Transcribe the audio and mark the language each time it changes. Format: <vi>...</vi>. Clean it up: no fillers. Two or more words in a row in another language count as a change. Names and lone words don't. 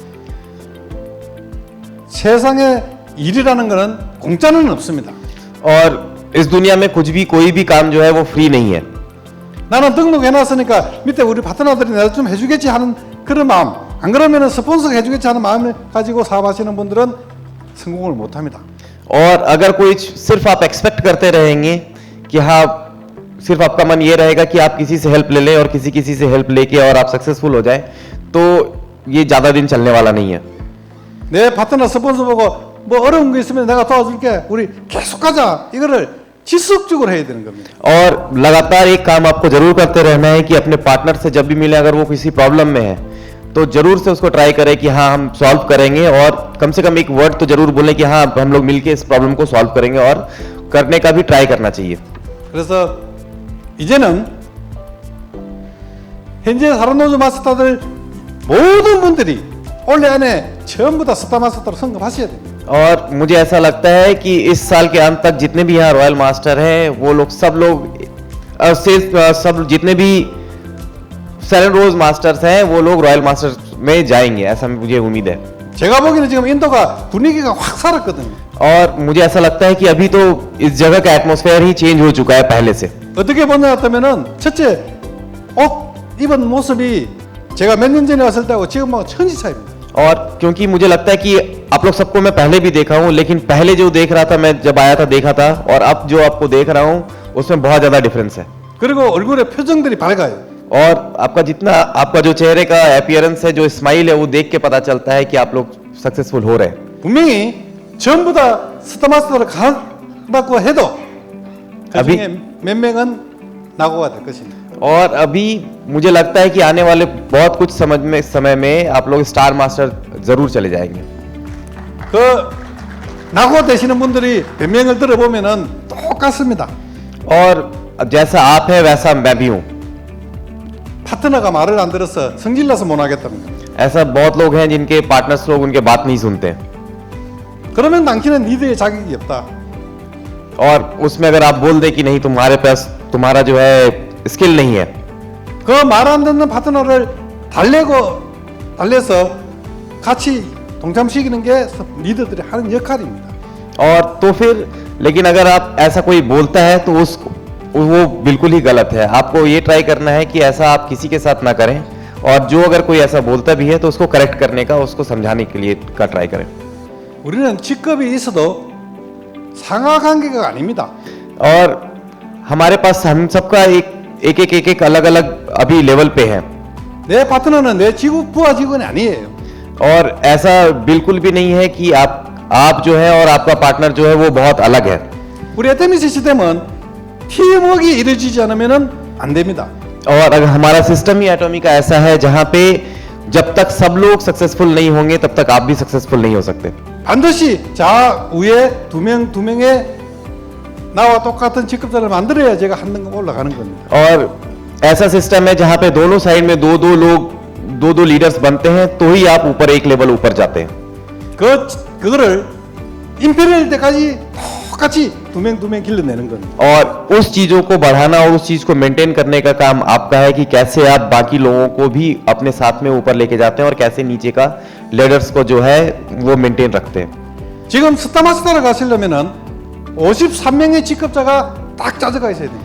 <ko>세상에 일이라는 거는 공짜는 없습니다.</ko> <hi>और इस दुनिया में कुछ भी कोई भी काम जो है वो फ्री नहीं है।</hi> <ko>나는 등록해놨으니까 밑에 우리 파트너들이 내가 좀 해주겠지 하는 그런 마음, 안 그러면 스폰서가 해주겠지 하는 마음을 가지고 사업하시는 분들은 성공을 못합니다.</ko> <hi>और अगर कोई सिर्फ आप एक्सपेक्ट करते रहेंगे कि हाँ सिर्फ आपका मन ये रहेगा कि आप किसी से हेल्प ले लें और किसी से हेल्प लेके और आप सक्सेसफुल हो जाए, तो ये ज्यादा दिन चलने वाला नहीं है।</hi> <ko>내 파트너 스폰서 보고 뭐 어려운 거 있으면 내가 도와줄게, 우리 계속 가자, 이거를 지속적으로 해야 되는 겁니다.</ko> <hi>और लगातार एक काम आपको जरूर करते रहना है कि अपने पार्टनर से जब भी मिले, अगर वो किसी प्रॉब्लम में है तो जरूर से उसको ट्राई करें कि हाँ हम सॉल्व करेंगे, और कम से कम एक वर्ड तो जरूर बोलें कि हाँ हम लोग मिलके इस प्रॉब्लम को सॉल्व करेंगे, और करने का भी ट्राई करना चाहिए।</hi> <ko>그래서 이제는 현재 사람노조 마스터들 모든 분들이 올해 안에 전부 다 스타 마스터로 승급하셔야 됩니다.</ko> <hi>और मुझे ऐसा लगता है कि इस साल के अंत तक जितने भी यहाँ रॉयल मास्टर हैं वो लोग सब लोग सब जितने भी सेरेन रोज मास्टर्स हैं वो लोग रॉयल मास्टर्स में जाएंगे, ऐसा मुझे उम्मीद है।</hi> <ko>제가 보기에는 지금 인도가 분위기가 확 살았거든요.</ko> <hi>और मुझे ऐसा लगता है कि अभी तो इस जगह का एटमॉस्फेयर ही चेंज हो चुका है पहले से।</hi> <ko>어떻게 보냐면은 첫째 옷 입은 모습이 제가 몇 년 전에 왔을 때하고 지금하고 천지 차이입니다.</ko> <hi>और क्योंकि मुझे लगता है कि आप लोग सबको मैं पहले भी देखा हूँ, लेकिन पहले जो देख रहा था मैं जब आया था देखा था, और अब जो आपको देख रहा हूँ उसमें बहुत ज्यादा डिफरेंस है।</hi> <ko>그리고 얼굴에 표정들이 밝아요.</ko> <hi>और आपका जो चेहरे का अपीयरेंस है, जो स्माइल है, वो देख के पता चलता है कि आप लोग सक्सेसफुल हो रहे हैं।</hi> <ko>분명히 전부 다 스타마스터를 간다고 해도 그중에 몇 명은 낙오가 될 것입니다.</ko> <hi>और अभी मुझे लगता है कि आने वाले बहुत कुछ समय में आप लोग स्टार मास्टर जरूर चले जाएंगे।</hi> <ko>그 낙오 되시는 분들이 변명을 들어보면은 똑같습니다.</ko> <hi>और जैसा आप है वैसा मैं भी हूँ।</hi> <ko>파트너가 말을 안 들어서 성질나서 못 하겠답니다.</ko> <hi>ऐसा बहुत लोग हैं जिनके पार्टनर्स लोग उनके बात नहीं सुनते,</hi> <ko>그러면 당신은 리더의 자격이 없다.</ko> <hi>और उसमें अगर आप बोल दे कि नहीं तुम्हारे पास तुम्हारा जो है स्किल नहीं है,</hi> <ko>그 말 안 듣는 파트너를 달래서 같이 동참시키는 게 리더들이 하는 역할입니다.</ko> <hi>और तो फिर लेकिन अगर आप ऐसा कोई बोलता है तो वो बिल्कुल ही गलत है। आपको ये ट्राई करना है कि ऐसा आप किसी के साथ ना करें, और जो अगर कोई ऐसा बोलता भी है तो उसको करेक्ट करने का, उसको समझाने के लिए का ट्राई करें।</hi> <ko>우리는 직급이 있어도 상하 관계가 아닙니다.</ko> <hi>और हमारे पास हम सबका एक अलग अलग अभी लेवल पे है,</hi> <ko>내 파트너는 내 부하 직원이 아니에요.</ko> <hi>और ऐसा बिल्कुल भी नहीं है कि आप जो है और आपका पार्टनर जो है वो बहुत अलग है।</hi> <ko>우리 에테미스 시스템은 팀워크가 이루어지지 않으면 안 됩니다.</ko> <hi>और अगर हमारा सिस्टम ही एटॉमी का ऐसा है जहां पे जब तक सब लोग सक्सेसफुल नहीं होंगे तब तक आप भी सक्सेसफुल नहीं हो सकते।</hi> <ko>반드시 위에 두 명의 나와 똑같은 직급자를 만들어야 제가 한 등급 올라가는 겁니다.</ko> <hi>और ऐसा सिस्टम है जहां पे दोनों साइड में दो लीडर्स बनते हैं तो ही आप ऊपर एक लेवल ऊपर जाते हैं।</hi> <ko>그거를 임페리얼 때까지 똑같이 두 명 길러내는 겁니다.</ko> <hi>और उस चीजों को बढ़ाना और उस चीज को मेंटेन करने का काम आपका है कि कैसे आप बाकी लोगों को भी अपने साथ में ऊपर लेके जाते हैं और कैसे नीचे का लीडर्स को जो है वो मेंटेन रखते हैं।</hi> <ko>지금 스타마스터를 가시려면은 53명의 직급자가 딱 짜져가 있어야 됩니다.</ko>